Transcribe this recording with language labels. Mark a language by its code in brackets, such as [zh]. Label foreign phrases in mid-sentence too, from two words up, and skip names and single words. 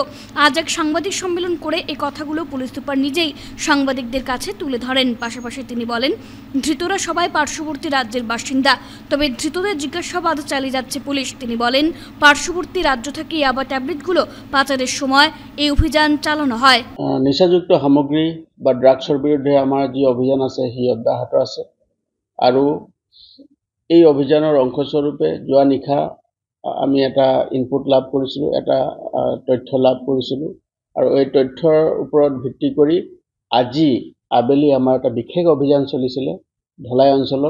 [bn] আজ এক সাংবাদিক সম্মেলন করে এই কথাগুলো পুলিশ সুপার নিজেই সাংবাদিকদের কাছে তুলে ধরেন। পাশাপাশি তিনি বলেন, ধৃতরা সবাই পার্শ্ববর্তী রাজ্যের বাসিন্দা, তবে ধৃতদের জিজ্ঞাসাবাদ চালিয়ে যাচ্ছে পুলিশ। তিনি বলেন, পার্শ্ববর্তী রাজ্য থেকে ইয়াবা ট্যাবলেটগুলো পাচারের সময় এই অভিযান চালানো হয়। [as] নিচাযুক্ত সামগ্ৰী বা ড্ৰাগছৰ বিৰুদ্ধে আমাৰ যি অভিযান আছে সি অব্যাহত আছে আৰু এই অভিযানৰ অংশস্বৰূপে যোৱা নিশা আমি এটা ইনপুট লাভ কৰিছিলোঁ, এটা তথ্য লাভ কৰিছিলোঁ আৰু এই তথ্যৰ ওপৰত ভিত্তি কৰি আজি আবেলি আমাৰ এটা বিশেষ অভিযান চলিছিলে ধলাই অঞ্চলত।